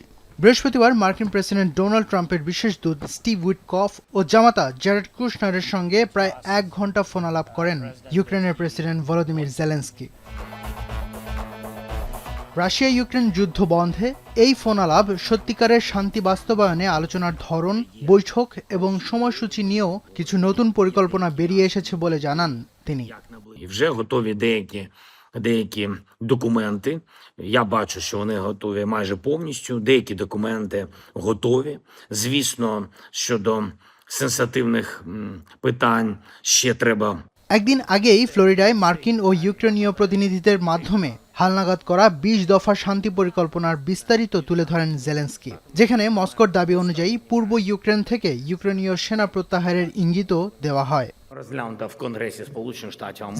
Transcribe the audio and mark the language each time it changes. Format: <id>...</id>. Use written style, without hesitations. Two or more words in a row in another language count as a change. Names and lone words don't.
<bn>বৃহস্পতিবার মার্কিন প্রেসিডেন্ট ডোনাল্ড ট্রাম্পের বিশেষ দূত স্টিভ উইটকফ ও জামাতা জ্যারেড কুশনারের সঙ্গে প্রায় 1 ঘণ্টা ফোনালাপ করেন ইউক্রেনের প্রেসিডেন্ট ভলোদিমির জেলেনস্কি। রাশিয়া ইউক্রেন যুদ্ধ বন্ধে এই ফোনালাপ সত্যিকারের শান্তি বাস্তবায়নে আলোচনার ধরন, বৈঠক এবং সময়সূচি নিয়েও কিছু নতুন পরিকল্পনা বেরিয়ে এসেছে বলে জানান তিনি।</bn> <uk>Вже готові деякі документи. Я бачу, що вони готові майже повністю. Деякі документи готові. Звісно, щодо сенситивних питань ще треба.</uk> <bn>একদিন আগেই ফ্লোরিডায় মার্কিন ও ইউক্রেনীয় প্রতিনিধিদের মাধ্যমে হালনাগাদ করা 20 দফা শান্তি পরিকল্পনার বিস্তারিত তুলে ধরেন জেলেনস্কি, যেখানে মস্কোর দাবি অনুযায়ী পূর্ব ইউক্রেন থেকে ইউক্রেনীয় সেনা প্রত্যাহারের ইঙ্গিতও দেওয়া হয়।</bn> <uk>Розглянута в Конгресі Сполучених Штатів Америки.</uk>